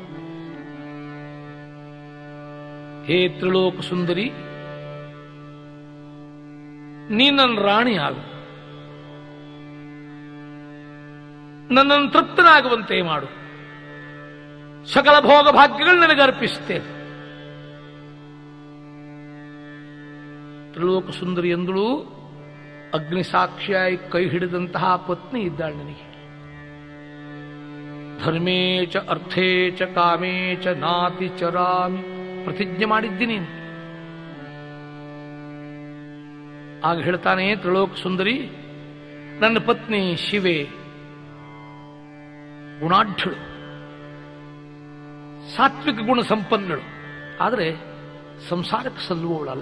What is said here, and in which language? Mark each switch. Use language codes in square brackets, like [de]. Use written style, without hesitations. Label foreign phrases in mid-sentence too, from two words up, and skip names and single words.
[kn] ಹೇ ತ್ರಿಲೋಕ ಸುಂದರಿ, ನೀ ನನ್ನ ರಾಣಿಯಾಗು, ನನ್ನನ್ನು ತೃಪ್ತನಾಗುವಂತೆ ಮಾಡು, ಸಕಲ ಭೋಗ ಭಾಗ್ಯಗಳು ನನಗೆ ಅರ್ಪಿಸುತ್ತೇನೆ. ತ್ರಿಲೋಕ ಸುಂದರಿ ಎಂದಳು, ಅಗ್ನಿಸಾಕ್ಷಿಯಾಗಿ ಕೈ ಹಿಡಿದಂತಹ ಪತ್ನಿ ಇದ್ದಾಳೆ ನನಗೆ. [sa] ಧರ್ಮೇ ಚ ಅರ್ಥೇ ಚ ಕಾಮೇ ಚ ನಾತಿ ಚರಾಮಿ [kn] ಪ್ರತಿಜ್ಞೆ ಮಾಡಿದ್ದೀನಿ. ಆಗ ಹೇಳ್ತಾನೆ ತ್ರಿಲೋಕ ಸುಂದರಿ, ನನ್ನ ಪತ್ನಿ ಶಿವೆ ಗುಣಾಢ್ಯಳು, ಸಾತ್ವಿಕ ಗುಣ ಸಂಪನ್ನಳು, ಆದರೆ ಸಂಸಾರಕ್ಕೆ ಸಲ್ಲುವವಳಲ್ಲ.